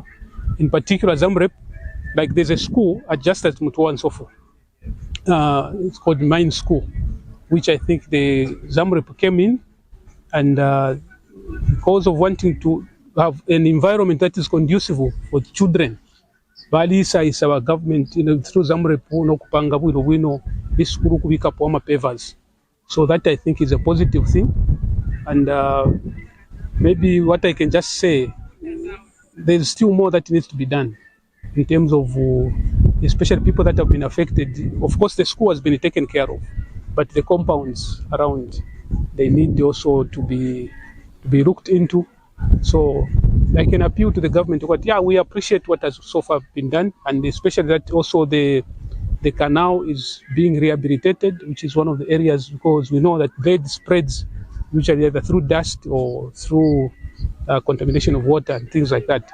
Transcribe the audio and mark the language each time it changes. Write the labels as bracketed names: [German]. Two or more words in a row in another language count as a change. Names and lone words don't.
[English] In particular, Zamrep, like there's a school just at Mutwansofu. It's called Mine School, which I think the Zamrep came in and because of wanting to have an environment that is conducive for children, Balisa is our government, through Zamrep, [Bemba] no kupanga bwino [English] this school [Bemba] kubika poma [English] pavers. So that I think is a positive thing. And maybe what I can just say, there's still more that needs to be done in terms of especially people that have been affected. Of course, the school has been taken care of, but the compounds around, they need also to be looked into So I can appeal to the government, but yeah, we appreciate what has so far been done, and especially that also the canal is being rehabilitated, which is one of the areas, because we know that lead spreads usually either through dust or through contamination of water and things like that.